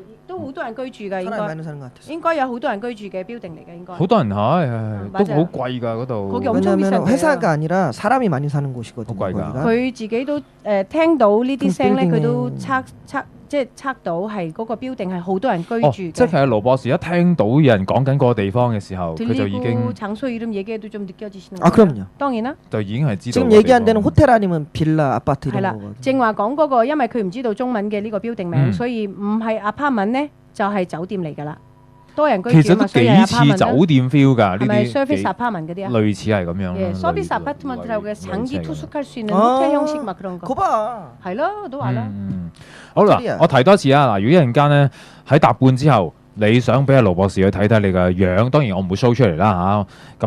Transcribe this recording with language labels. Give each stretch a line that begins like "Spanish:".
Cantonese: 都好多人居住㗎，應該有好多人居住嘅 building嚟嘅，應該。好多人係，都好貴㗎嗰度。
Korean: 왜냐면 회사가 아니라 사람이 많이 사는 곳이거든요.
Cantonese: 好貴㗎。佢自己都聽到呢啲聲咧，佢都測到係嗰個 building係好多人居住嘅。即係盧博士一聽到有人講緊嗰個地方嘅時候，佢就已經。
Korean: 장소 이름 얘기해도 좀 느껴지시는 거예요? 그럼요.
Cantonese: 當然啦。就已經係知道。
Korean: 지금 얘기한 데는 호텔 아니면 빌라, 아파트 이런 거거든요.
Cantonese: 正話講嗰個，因為佢唔知道中文嘅呢個 building 名，所以唔係 apartment 咧，就係酒店嚟㗎啦。多人居住，其實都幾似酒店 feel 㗎，呢啲係咪 service apartment嗰啲啊？類似係咁樣。
Korean: service apartment라고 장기 투숙할 수 있는 호텔 형식 막 그런 거。
Cantonese: 係咯，我都話啦。好啦，我提多次啊！嗱，如果一陣間咧喺搭半之後，你想俾阿盧博士去睇睇你嘅樣，當然我唔會 show 出嚟啦嚇。